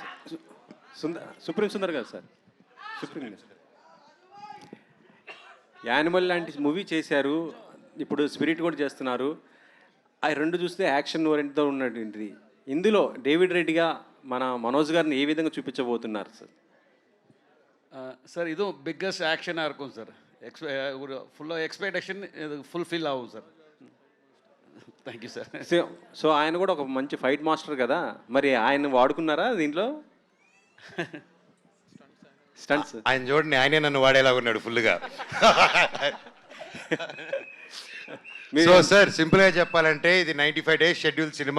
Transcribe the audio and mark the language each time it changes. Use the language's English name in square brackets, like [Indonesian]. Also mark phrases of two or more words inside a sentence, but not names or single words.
[Telugu] సుప్రీం సుందర్ గారు సార్, యానిమల్ లాంటి మూవీ చేశారు, ఇప్పుడు స్పిరిట్ కూడా చేస్తున్నారు. ఆ రెండు చూస్తే [English] action orientతో [Telugu] ఉన్నటువంటిది. ఇందులో డేవిడ్ రెడ్డిగా మన మనోజ్ గారిని ఏ విధంగా చూపించబోతున్నారు సార్? [Tamil] சார் இதுவும் [English] biggest actionஆக [Tamil] இருக்கும் சார். ஒரு ஃபுல்லாக எக்ஸ்பெக்டேஷன் இது ஃபுல்ஃபில் ஆகும் சார். [English] thank you sir. [Telugu] సో ఆయన కూడా ఒక మంచి [English] fight master [Telugu] కదా, మరి ఆయన వాడుకున్నారా దీంట్లో స్టంట్స్? ఆయన చూడండి, ఆయనే నన్ను వాడేలా ఉన్నాడు ఫుల్గా. [English] so sir simpleగా [Telugu] చెప్పాలంటే ఇది 95 [English] days schedule [Telugu] సినిమా.